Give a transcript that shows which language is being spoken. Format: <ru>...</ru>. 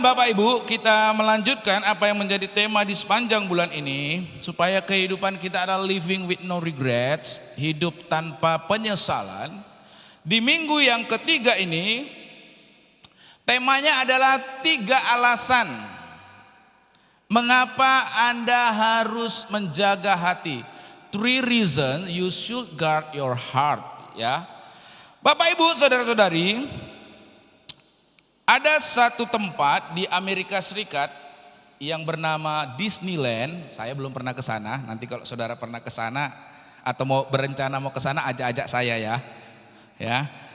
<id>Bapak Ibu, kita melanjutkan apa yang menjadi tema di sepanjang bulan ini, supaya kehidupan kita adalah</id> <en>living with no regrets,</en> <id>hidup tanpa penyesalan. Di minggu yang ketiga ini, temanya adalah 3 alasan mengapa Anda harus menjaga hati.</id> <en>3 reasons you should guard your heart, ya.</en> <id>Bapak Ibu, saudara-saudari, ada satu tempat di Amerika Serikat yang bernama Disneyland. Saya belum pernah ke sana. Nanti kalau saudara pernah ke sana atau mau berencana mau ke sana, ajak-ajak saya ya. Ya.</id>